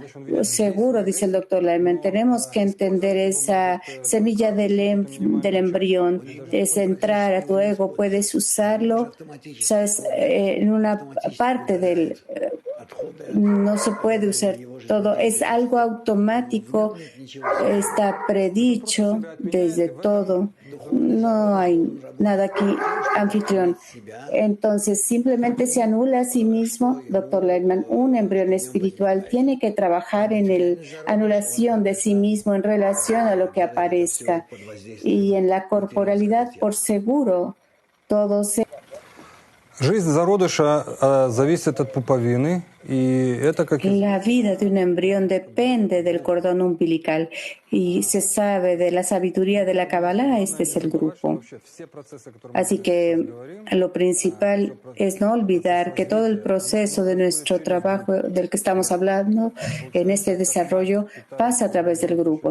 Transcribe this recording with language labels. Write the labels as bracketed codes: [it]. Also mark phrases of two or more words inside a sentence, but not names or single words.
[es] Seguro, dice el doctor Lyman, tenemos que entender esa semilla del embrión, es entrar a tu ego, puedes usarlo, sabes, en una parte del no se puede usar todo, es algo automático, está predicho desde todo, no hay nada aquí, anfitrión. Entonces simplemente se anula a sí mismo, doctor Lehman. Un embrión espiritual tiene que trabajar en la anulación de sí mismo en relación a lo que aparezca, y en la corporalidad, por seguro, todo se... [ru] Жизнь зародыша зависит от пуповины, [es] y La vida de un embrión depende del cordón umbilical, y se sabe de la sabiduría de la Kabbalah, este es el grupo. Así que lo principal es no olvidar que todo el proceso de nuestro trabajo del que estamos hablando en este desarrollo pasa a través del grupo.